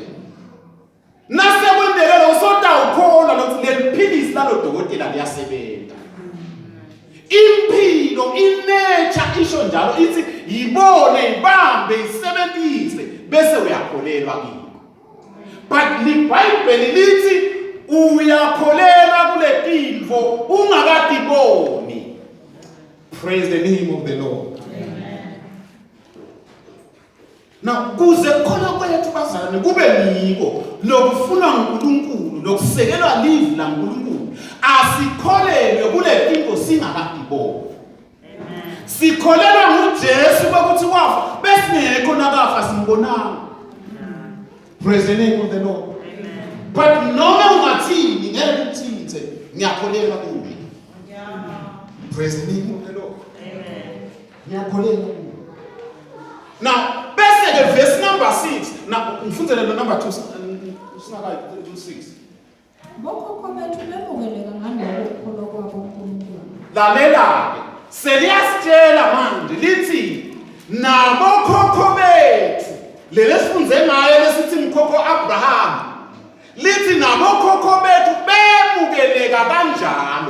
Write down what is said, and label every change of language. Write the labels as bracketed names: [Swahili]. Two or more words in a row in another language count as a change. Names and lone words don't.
[Swati] Nasekwendele lo sota ukholwa lokuthi leliphilisi lalo dokotela liyasebenza. inature isho njalo ithi yibone ibambe isebenzise bese uyakholelwa kiko. But liBhayibheli lithi uyakholelwa kule tinto ungakadiboni. [English] Praise the name of the Lord. Amen. [Swati] Now kuze khona kwethu bazalwane kube yiko lokufuna uNkulunkulu lokusekelwa live la uNkulunkulu asikholelwe kule tinto singakadiboni. Sikholelwa nguJesu ukuthi wafa besingekho nakafa simbonanga. [English] Praise the name of the Lord. Amen. [Swati] But noma ungathini ngeke uthithe ngiyakholelwa kuye. [English] Praise the name of the Lord. [Swati] Amen. Ngiyakholelwa kuye. Now bese ke [English] verse number [Swati] 6 na ngifundele lo number 2 sinaka 6. Bokhokho bethu bemukeleka ngalokho ukholwa kwabo kuNkulunkulu. Lalela ke seliyasitshela manje lithi nabokhokho bethu lelesifunze ngaye lesithi mkhokho Abraham lithi nabokhokho bethu bemukeleka kanjalo.